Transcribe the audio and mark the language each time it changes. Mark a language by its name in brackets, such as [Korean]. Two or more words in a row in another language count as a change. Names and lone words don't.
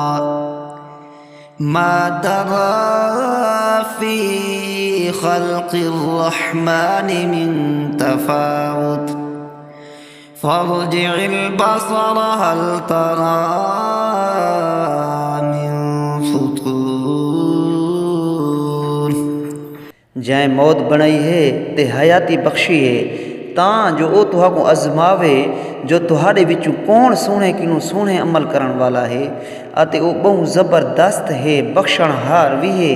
[Arabic] ما ترى في خلق الرحمن من تفاوت فارجع البصر هل ترى من فطور. [Saraiki] جئیں موت بنائی ہے تے حیاتی بخشی ہے تاں جو او تہاکوں آزماوے جو تہارے وچوں کون سوہݨے کنوں سوہݨے عمل کرݨ والا ہے اتے او بہوں زبردست ہے بخشݨہار وی ہے.